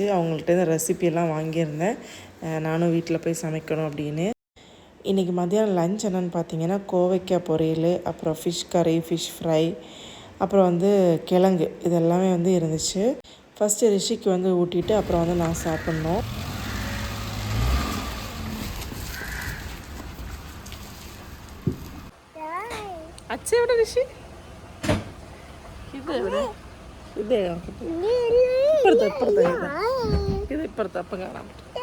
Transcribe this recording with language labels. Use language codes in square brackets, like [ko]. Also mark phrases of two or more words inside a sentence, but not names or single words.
[ta] அவங்கள்ட்ட ரெசிபியெல்லாம் வாங்கியிருந்தேன். நானும் வீட்டில் போய் சமைக்கணும் அப்படின்னு. இன்றைக்கி மத்தியானம் லஞ்ச் என்னென்னு பார்த்தீங்கன்னா கோவைக்காய் பொரியல், அப்புறம் ஃபிஷ் கறி, ஃபிஷ் ஃப்ரை, அப்புறம் வந்து கிழங்கு, இதெல்லாமே வந்து இருந்துச்சு. ஃபஸ்ட்டு ரிஷிக்கு வந்து ஊட்டிட்டு அப்புறம் வந்து நான் சாப்பிட்ணும். [ml] അച്ഛ എവിടെ ഋഷി? ഇത് എവിടെ? ഇതേ ഇത് ഇപ്പുറത്ത് അപ്പം കാണാൻ പറ്റും.